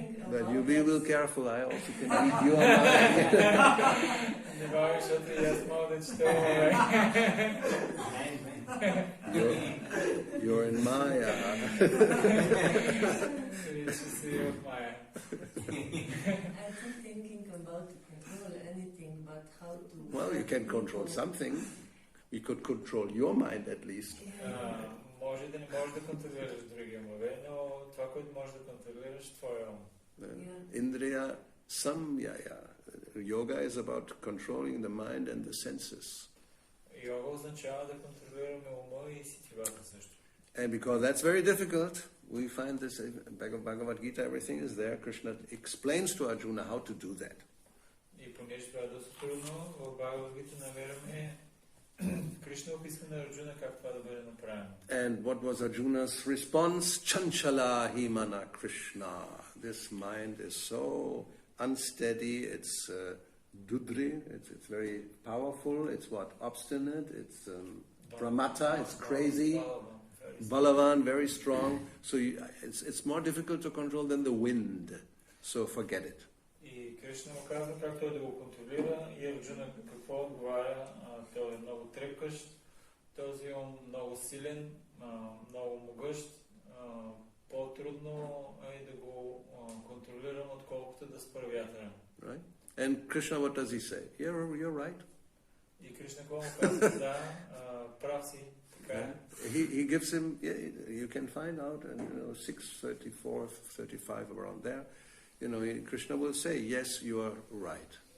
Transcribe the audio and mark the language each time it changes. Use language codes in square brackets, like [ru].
[en] But you be real careful, I also can read your mind. You're in Maya. I'm thinking about to control anything, but how to... Well, you can control something. You could control your mind at least. [bg] Може да не можеш да контролираш други умове, но това, което можеш да контролираш, твоя ум. [sa] Indriya samyaya. [en] Yoga is about controlling the mind and the senses. [bg] Йога означава да контролираме ума и сетивата също. [en] And because that's very difficult, we find this in Bhagavad Gita, everything is there. Krishna explains to Arjuna how to do that. [bg] И понеже това е доста трудно, в Бхагавад Гита намираме Кришна описва на Арджуна как това да бъде направено. [en] And what was Arjuna's response? [sa] Chanchala himana Krishna. [en] This mind is so unsteady, it's dudri, it's very powerful, it's what? Obstinate, it's pramata, it's crazy. Balavan, very strong. So it's more difficult to control than the wind. So forget it. [bg] И Кришна му казва как той да го контролира и Арджуна какво отговаря. Той е много трепкащ, този е много силен, много могъщ, по-трудно е да го контролирам, отколкото да спра вятъра. [en] Right? And Krishna, what does he say? You're right. [bg] И Кришна какво му казва? Да, прав си, така е. [en] He gives him, you can find out, 6:34, 35 around there, Krishna will say, yes, you are right.